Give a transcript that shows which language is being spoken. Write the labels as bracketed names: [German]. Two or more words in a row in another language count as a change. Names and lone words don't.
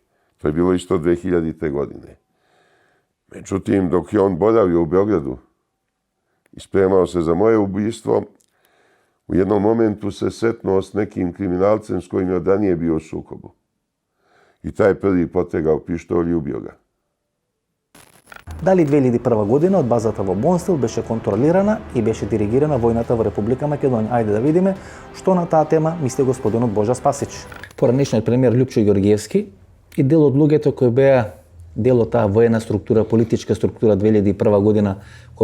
[Serbian] To je bilo isto 2000. godine. Međutim, dok je on boravio u Beogradu i spremao se za moje ubistvo, u jednom momentu se setnuo s nekim kriminalcem s kojim je od ranije bio u sukobu. I taj prvi potegao pištolj i ubio ga. [Macedonian] Дали 2001 година од базата во Бонстил беше контролирана и беше диригирана војната во Република Македонија? Ајде да видиме што на таа тема мисли господинот Божа Спасич. Поранешниот премиер Љупчо Ѓоргиевски и дел од луѓето кои беа дел од таа воена структура, политичка структура 2001 година, која